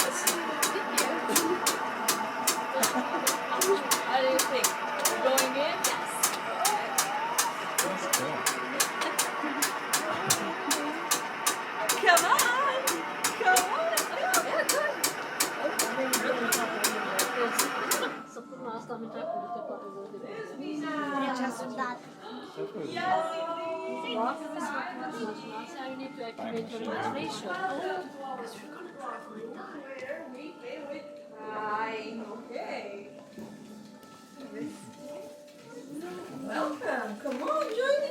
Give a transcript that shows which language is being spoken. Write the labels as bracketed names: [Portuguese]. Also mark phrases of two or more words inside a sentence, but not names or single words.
[English] How do you think? We're going in? Yes. Come on! Come on! Let's go! [Romanian] Săptămâna asta am intrat cu câte 40 de minute. [English] You need to activate your imagination. Fine, okay. Welcome, come on, join it.